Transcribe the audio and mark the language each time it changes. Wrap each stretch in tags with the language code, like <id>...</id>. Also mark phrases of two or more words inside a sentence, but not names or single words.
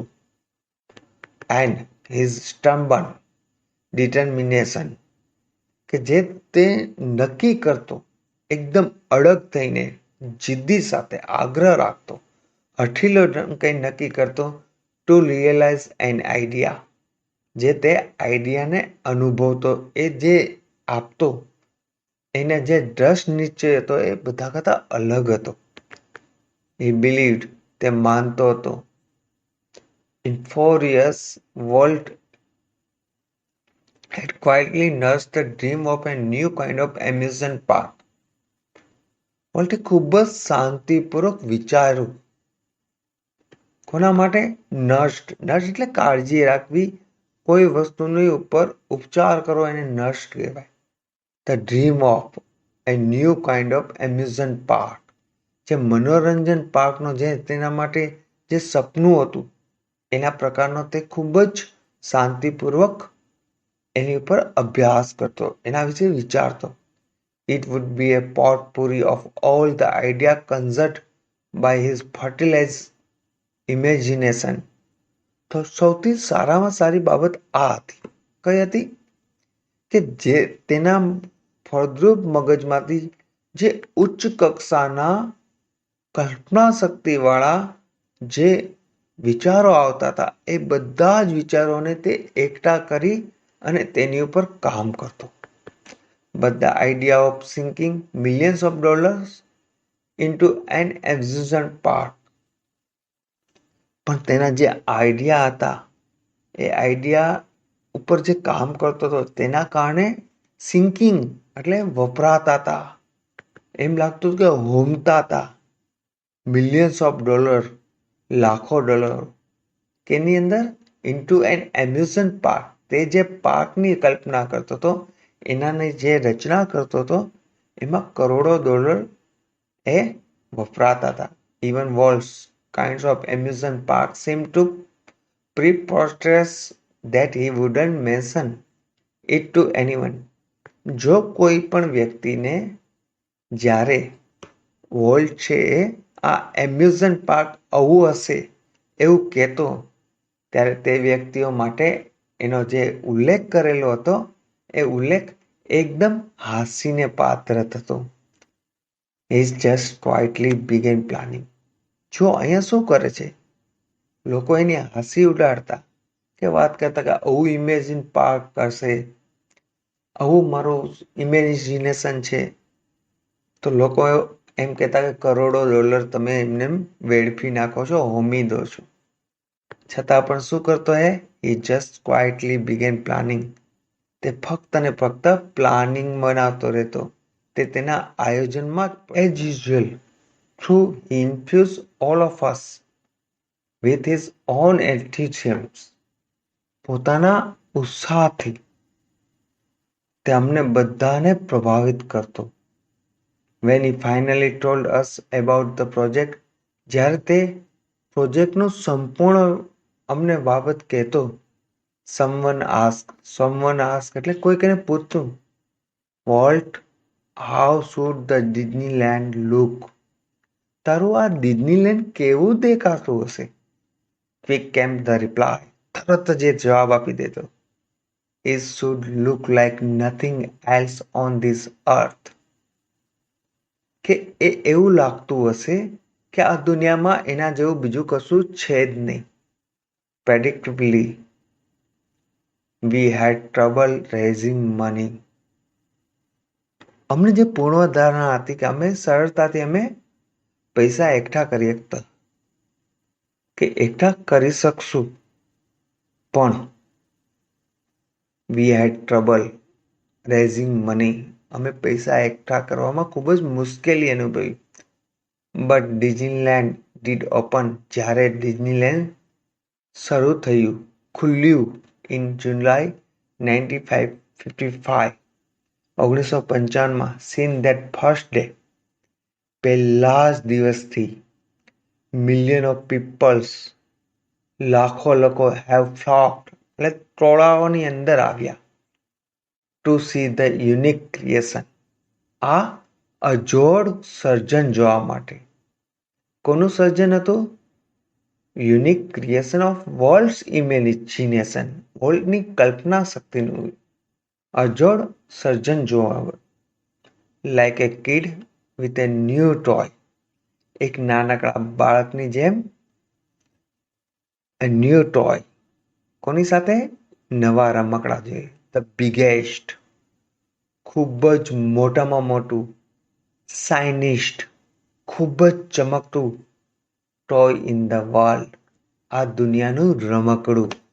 <en>and his stubborn determination,</en> <gu>કે જે તે નક્કી કરતો એકદમ અડગ થઈને, જિદ્દી સાથે આગ્રહ રાખતો, હઠીલો કંઈ નક્કી કરતો,</gu> <en>to realize an idea,</en> <gu>જે તે આઈડિયાને અનુભવતો, એ જે આપતો, એને જે દ્રઢ નિશ્ચય હતો એ બધા કરતા અલગ હતો.</gu> <en>He believed,</en> <gu>તે માનતો હતો.</gu> <en>In 4 years, Walt had quietly nursed the dream of a new kind of amusement park.</en> <gu>વોલ્ટે ખૂબ જ શાંતિપૂર્વક વિચાર્યું. કોના માટે? નર્સ્ડ એટલે કાળજી રાખવી, કોઈ વસ્તુની ઉપર ઉપચાર કરવો, એને નર્સ્ડ કહેવાય.</gu> <en>the dream of a new kind of amusement park,</en> <gu>જે મનોરંજન પાર્કનો જે તેના માટે જે સપનું હતું એના પ્રકારનો તે ખૂબ જ શાંતિપૂર્વક એની ઉપર અભ્યાસ કરતો, એના વિશે વિચારતો.</gu> <en>It would be a potpourri of all the idea conjured by his fertilized imagination.</en> <gu>તો સૌથી સારામાં સારી બાબત આ હતી. કઈ હતી? કે જે તેના ફળદ્રુપ મગજમાંથી જે ઉચ્ચ કક્ષાના કલ્પના શક્તિવાળા જે વિચારો આવતા હતા એ બધા જ વિચારોને તે એકઠા કરી અને તેની ઉપર કામ કરતો.</gu> <en>But the idea of sinking millions of dollars into an amusement park,</en> <gu>પણ તેના જે આઈડિયા હતા એ આઈડિયા ઉપર જે કામ કરતો હતો તેના કારણે સિંકિંગ એટલે વપરાતા હતા, એમ લાગતું કે હોમતા હતા.</gu> <en>millions of dollar,</en> <gu>લાખો ડોલર, કેની અંદર?</gu> <en>into an amusement park,</en> <gu>તે જે પાર્કની કલ્પના કરતો હતો, એનાની જે રચના કરતો હતો એમાં કરોડો ડોલર એ વપરાતા હતા.</gu> <en>even Walt's kinds of amusement park seem to preposterous that he wouldn't mention it to anyone.</en> <gu>જો કોઈ પણ વ્યક્તિને જ્યારે વોલ્ટ છે આ એમ્યુઝમેન્ટ પાર્ક આવું હશે એવું કહેતો, ત્યારે તે વ્યક્તિઓ માટે એનો જે ઉલ્લેખ કરેલો હતો એ ઉલ્લેખ એકદમ હાસ્યને પાત્ર થતો.</gu> <en>He just quietly began planning.</en> <gu>જો અહીંયા શું કરે છે, લોકો એની હસી ઉડાડતા કે વાત કરતા કે આવું</gu> <en>imagine park</en> <gu>કરશે, આવું મારું ઇમેજિનેશન છે, તો લોકો એમ કહેતા કે કરોડો ડોલર તમે એમને વેડફી નાખો છો, હોમી દો છો. છતાં પણ શું કરતો હે?</gu> <en>He just quietly began planning.</en> <gu>તે ફક્ત ને ફક્ત પ્લાનિંગ બનાવતો રહેતો. તે તેના આયોજનમાં</gu> <en>as usual through he infused all of us with his own enthusiasm.</en> <gu>પોતાના ઉત્સાહથી તે અમને બધાને પ્રભાવિત કરતો.</gu> <en>When he finally told us about the project,</en> <gu>જ્યારે તે પ્રોજેક્ટનું સંપૂર્ણ અમને બાબત કહેતો,</gu> <en>someone asked</en> <gu>એટલે કોઈક એને પૂછતું,</gu> <en>Walt, how should the Disneyland look?</en> <gu>તારું આ ડિઝનીલેન્ડ કેવું દેખાતું હશે?</gu> <en>Quick came the reply.</en> <gu>તરત જ જવાબ આપી દેતો.</gu> <en>It should look like nothing else on this earth.</en> <gu>કે એ એવું લાગતું હશે કે આ દુનિયામાં એના જેવું બીજું કશું છે જ નહીં.</gu> <en>Predictably, we had trouble raising money.</en> <gu>અમને જે પૂર્વધારણા હતી કે અમે સરળતાથી અમે પૈસા એકઠા કરી શકતા કે એકઠા કરી શકશું, પણ</gu> <en>we had trouble raising money,</en> <gu>અમે પૈસા એકઠા કરવામાં ખૂબ જ મુશ્કેલી અનુભવી.</gu> <en>But Disneyland did open,</en> <gu>જ્યારે ડિઝનીલેન્ડ શરૂ થયું, ખુલ્યું</gu> <en>in July 1955, since that first day,</en> <gu>પહેલા જ દિવસથી</gu> <en>million of peoples,</en> <gu>લાખો લોકો</gu> <en>have flocked</en> <gu>એટલે ટોળાઓની અંદર આવ્યા</gu> <en>to see the unique creation,</en> <gu>આ અજોડ સર્જન જોવા માટે. કોનું સર્જન હતું?</gu> <en>unique creation of Walt's imagination,</en> <gu>વોલ્ટની કલ્પના શક્તિનું અજોડ સર્જન જોવા.</gu> <en>like a kid with a new toy,</en> <gu>એક નાનકડા બાળકની જેમ</gu> <en>a new toy.</en> <gu>કોની સાથે? નવા રમકડા જોઈએ.</gu> <en>The biggest,</en> <gu>ખૂબ જ મોટામાં મોટું, શાઇનિસ્ટ, ખૂબ જ ચમકતું</gu> <en>toy in the world,</en> <gu>આ દુનિયાનું રમકડું.</gu>